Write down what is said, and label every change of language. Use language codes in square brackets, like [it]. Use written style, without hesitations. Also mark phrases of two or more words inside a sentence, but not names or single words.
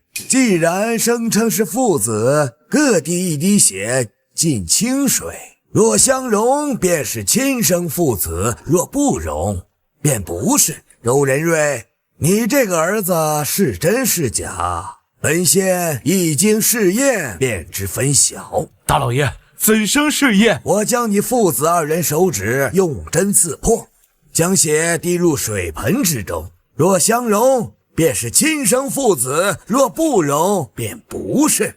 [zh] 既然聲稱是父子，各滴一滴血進清水，若相容便是親生父子，若不容便不是。周仁瑞，你这個兒子是真是假？本仙一經試驗便知分曉。大老爺，怎生試驗？我將你父子二人手指用針刺破，將血滴入水盆之中，若相容便是親生父子，若不容便不是。